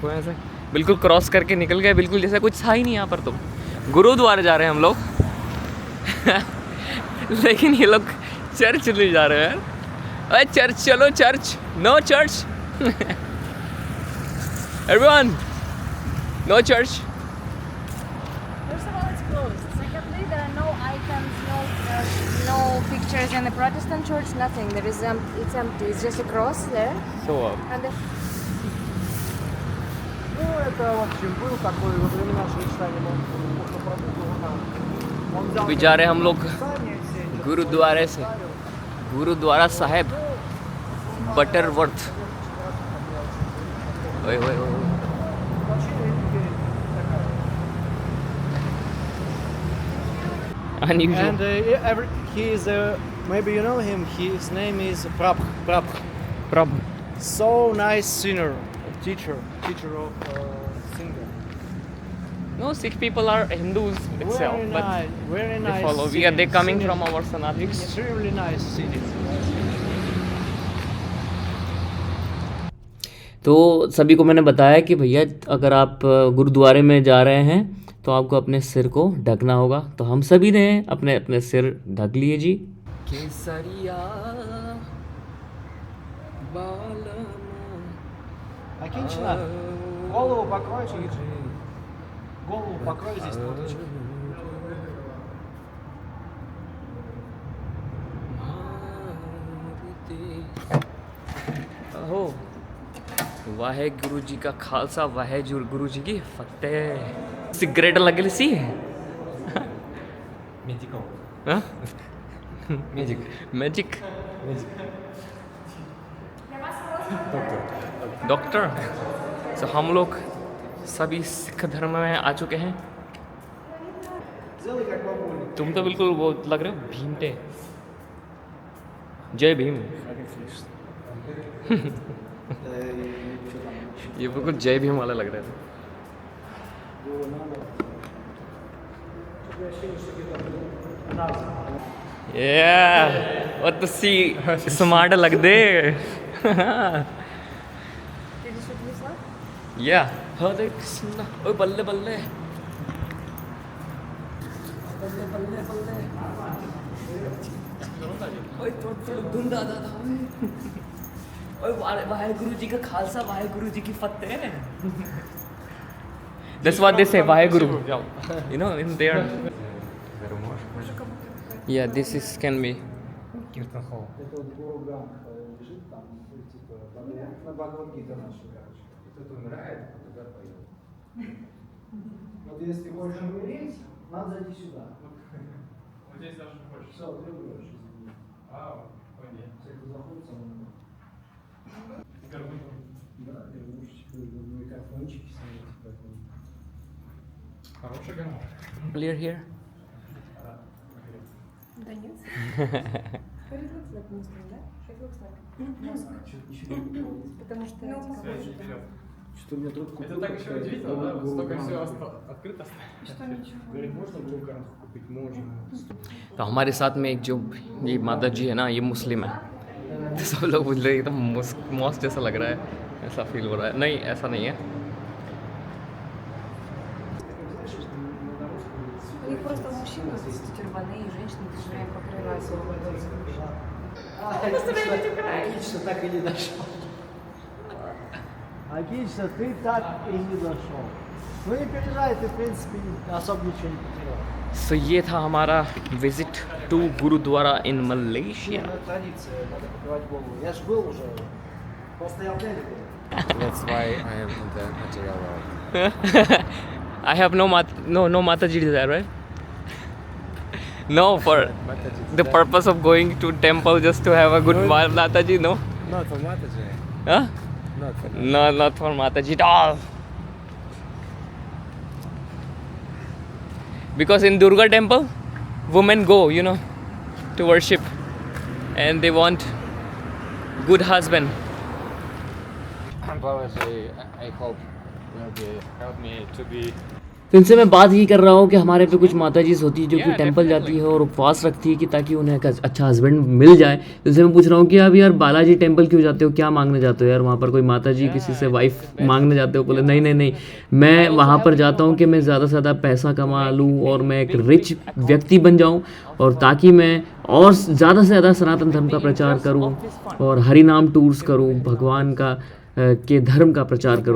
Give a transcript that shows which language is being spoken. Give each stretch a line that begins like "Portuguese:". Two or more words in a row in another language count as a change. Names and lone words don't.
Hindi: देखो यहाँ से बिल्कुल क्रॉस करके निकल गए, बिल्कुल जैसा कुछ था ही नहीं यहाँ पर। तो गुरुद्वारे जा रहे हैं हम लोग लेकिन ये लोग चर्च नहीं जा रहे हैं। अरे चर्च चलो,
English: church no church everyone no church. First of all, it's closed. Secondly, there are no icons, no pictures in the Protestant church, nothing. There is it's empty. It's just a cross there. So And the
Russian: Ну, это, в общем, был такой во времена Швейцарии, он взял
Hindi: अभी जा रहे हैं हम लोग
Russian: Писание все эти,
Hindi: गुरुद्वारे से, गुरुद्वारा साहेब बटरवर्थ। ओए ओए ओए
English: And he is maybe you know him. His name is Prabh. प्रभ So nice singer, teacher of singer. No, Sikh people are Hindus itself, Very but nice, very they nice. follow. They coming from our Sanatans. Extremely nice city.
Hindi: तो सभी को मैंने बताया कि भैया अगर आप गुरुद्वारे में जा रहे हैं तो आपको अपने सिर को ढकना होगा। तो हम सभी ने अपने अपने सिर ढक लिए जी। केसरिया
Russian: Акинчина, голову покрой, голову покрой здесь платочек.
Hindi: हो वाहे गुरु जी का खालसा, वाहे गुरु जी की फतेह।
Punjabi: ਸਿਗਰੇਟ ਲਗੇ ਸੀ
English: medical.
Hindi: हाँ?
English: Medic. मैजिक Doctor. डॉक्टर।
Hindi: तो हम लोग सभी सिख धर्म में आ चुके हैं।
Russian: Сделай как бабуля.
Hindi: तुम तो बिल्कुल वो लग रहे हो भीमटे। जय भीम। ये बिल्कुल जय भीम वाला लग रहा है।
Punjabi: ਔਰ ਤੁਸੀ ਸਮਾਰਟ ਲਗਦੇ।
English: Did you shoot yourself?
Hindi: या हरे कृष्णा।
Punjabi: ਓਏ ਬੱਲੇ ਬੱਲੇ ਬੱਲੇ ਬੱਲੇ ਬੱਲੇ।
Hindi: ओए थोड़ा धुंध आ जाता है। ओए वाहेगुरु जी का खालसा, वाहेगुरु जी की फतेह।
English: That's what they say, वाहेगुरु। You know, in there. Yeah, this is can be.
Russian: Киртон Холл. Это вот Гуру Гранх лежит там, типа, на Бхагавад-гиту нашу, короче. Кто-то умирает, а туда поет. Вот если хочешь умереть, надо зайти сюда. Вот здесь даже больше. Все, ты умрешь, извини. А, понятно. Если кто заходит, он умрет. Да, гармошечка, микрофончики снять, поэтому. Хороший гармон. Clear here. Да нет.
English: But it looks like Muslim, да? It looks like mosque.
Russian: Потому что Что у меня трубку Это так еще удивительно, да? Вот столько всего открыто. что ничего. Говорит, можно Гуру Гранх купить? Можно.
Hindi: तो हमारे साथ में एक जो ये माता जी है ना, ये मुस्लिम है। तो सब लोग बोल रहे हैं एकदम मॉस्क जैसा लग रहा है, ऐसा फील हो रहा है। नहीं, ऐसा नहीं है।
Russian: У них просто мужчины тюрбаны и женщины которые покрываются. Отлично, так и не дошел. Отлично, ты так и не дошел. Ну не переживай, ты в принципе особо ничего не потерял.
Hindi: सो ये था हमारा
English: visit to Gurudwara in Malaysia.
Russian: Это традиция, надо покрывать голову. Я ж был уже, просто я в Дели был.
English: That's why I am in the material world. I have no Mataji desire, right? No, for the purpose of going to temple just to have a good Mataji, no? Not for Mataji. Huh? Not for No, not for Mataji at all. Because in Durga temple, women go, you know, to worship, and they want good husband. Babaji, I hope will be help me to be.
Hindi: तो इनसे मैं बात ही कर रहा हूँ कि हमारे पे कुछ माताजी होती है जो कि टेंपल जाती है और उपवास रखती है कि ताकि उन्हें एक अच्छा हस्बैंड मिल जाए। तो इनसे मैं पूछ रहा हूँ कि अब यार बालाजी टेंपल क्यों जाते हो, क्या मांगने जाते हो यार वहाँ पर? कोई माताजी किसी से वाइफ मांगने जाते हो? बोले नहीं नहीं नहीं, मैं वहाँ पर जाता हूँ कि मैं ज़्यादा से ज़्यादा पैसा कमा लूँ और मैं एक रिच व्यक्ति बन जाऊँ, और ताकि मैं और ज़्यादा से ज़्यादा सनातन धर्म का प्रचार करूँ और हरि नाम टूर्स करूँ, भगवान का के धर्म का प्रचार करूँ।